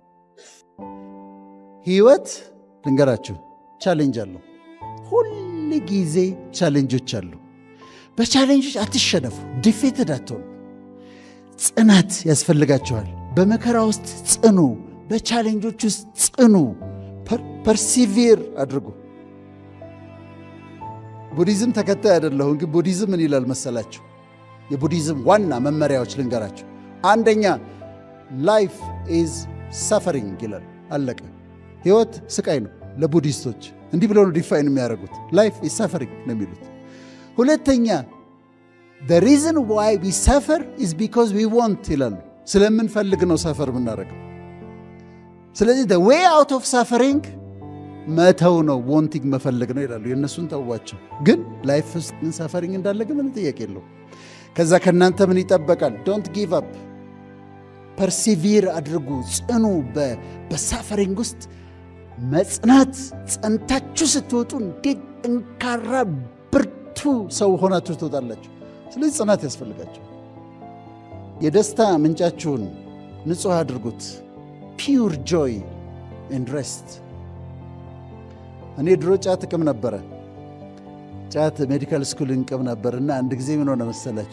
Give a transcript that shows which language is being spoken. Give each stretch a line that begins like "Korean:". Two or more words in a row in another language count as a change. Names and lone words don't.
Amharic: ሕይወት ልንገራችሁ፣ ቻሌንጅ አለው። ሁል ጊዜ ቻሌንጆች አሉ። በቻሌንጆች አትሸነፉ፣ ዲፌትድ አትሆኑ። ጽናት ያስፈልጋችኋል። በመከራ ውስጥ ጽኑ፣ በቻሌንጆች ውስጥ ጽኑ። ፐርሲቪር አድርጉ። ቡዲዝም ተከታይ አይደለሁም፣ ግን ቡዲዝም ምን ይላል መሰላችሁ? የቡዲዝም ዋና መመሪያዎች ልንገራችሁ። አንደኛ
English: life is suffering
Amharic: ይላል። አለቀ። ሕይወት ስቃይ ነው። ለቡዲስቶች እንዲህ ብለው ነው ዲፋይን የሚያደርጉት።
English: life is suffering
Amharic: ነው የሚሉት። ሁለተኛ
English: the reason why we suffer is because we want
Amharic: ይላሉ። ስለምንፈልግ ነው ሰፈር የምናደርገው። ስለዚህ
English: the way out of suffering
Amharic: መተው ነው፣ ዋንቲንግ መፈለግ ነው ይላሉ። የእነሱን ተዋቸው። ግን ላይፍ ውስጥ ምን ሰፈሪንግ እንዳለ ግን ምን ጥያቄ የለው። ከዛ ከእናንተ ምን ይጠበቃል?
English: don't give up፣
Amharic: ፐርሲቪር አድርጉ፣ ጽኑ። በሳፈሪንግ ውስጥ መጽናት። ጸንታችሁ ስትወጡ እንዴት ጠንካራ ብርቱ ሰው ሆናችሁ ትወጣላችሁ። ስለዚህ ጽናት ያስፈልጋቸዋል። የደስታ ምንጫችሁን ንጹሕ አድርጉት።
English: pure joy and rest።
Amharic: እኔ ድሮ ጫት እቅም ነበረ። ጫት
English: medical school
Amharic: እንቅም ነበር እና አንድ ጊዜ ምን ሆነ መሰላቸው?